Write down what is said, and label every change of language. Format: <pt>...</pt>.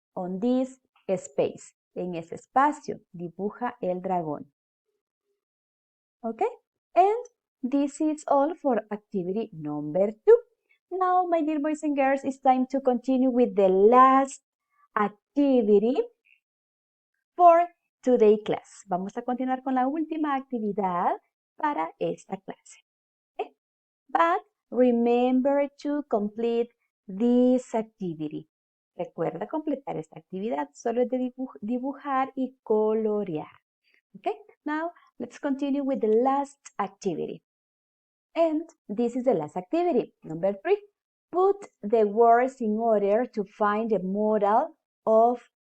<en>On this space,</en> <es>en ese espacio, dibuja el dragón.</es> <en>Okay? And this is all for activity number 2. Now, my dear boys and girls, it's time to continue with the last activity for today class.</en> <es>Vamos a continuar con la última actividad para esta clase.</es> <en>Okay? But remember to complete this activity.</en> <es>Recuerda completar esta actividad. Solo es de dibujar y colorear.</es> <en>Okay? Now, let's continue with the last activity. And this is the last activity. Number 3. Put the words in order to find the moral of</en>